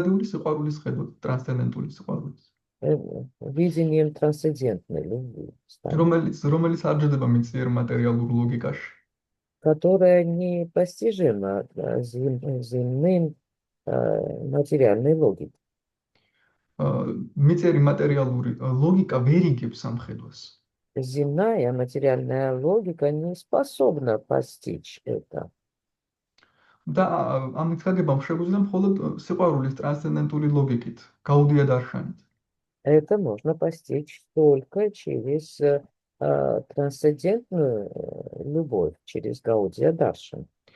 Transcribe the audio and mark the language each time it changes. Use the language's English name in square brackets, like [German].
[Georgian] სიყვარულის ხედვად, ტრანსცენდენტული სიყვარულის. [Russian] Видением трансцендентной любви. [Georgian] რომელიც არ ჯდება მიწიერ მატერიალურ ლოგიკაში. [Russian] Которая непостижима земным материальной логикой. [Georgian] მიწიერი მატერიალური ლოგიკა ვერ იგებს ამ ხედვას. [Russian] Земная материальная логика не способна постичь это. [Georgian] და ამით გაგებამ შეგვიძლია მხოლოდ სიყვარულის ტრანსცენდენტული ლოგიკით, გაუდია დარშანით. [Russian] Это можно постичь только через трансцендентную любовь, через Гаудия Даршан.